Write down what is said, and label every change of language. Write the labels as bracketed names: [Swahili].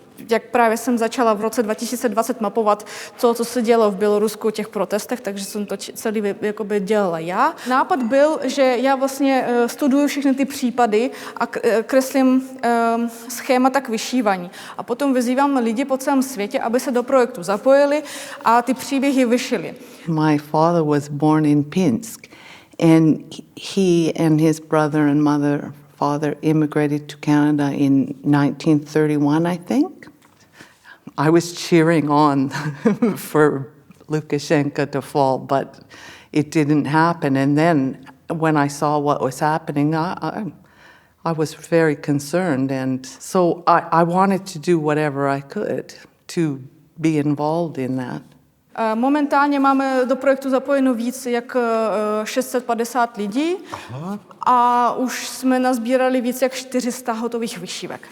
[Czech] Jak právě jsem začala v roce 2020 mapovat to, co se dělo v Bělorusku, těch protestech, takže jsem to celý jakoby dělala já. Nápad byl, že já vlastně studuju všechny ty případy a kreslím schémata k vyšívání. A potom vyzývám lidi po celém světě, aby se do projektu zapojili a ty příběhy vyšili. [English] My father was born in Pinsk, and he and his brother and father immigrated to Canada in 1931, I think. I was cheering on for Lukashenko to fall, but it didn't happen. And then when I saw what was happening, I was very concerned. And so I wanted to do whatever I could to be involved in that. [Czech] Momentálně máme do projektu zapojeno víc jak 650 lidí. Aha. A už jsme nazbírali víc jak 400 hotových vyšívek.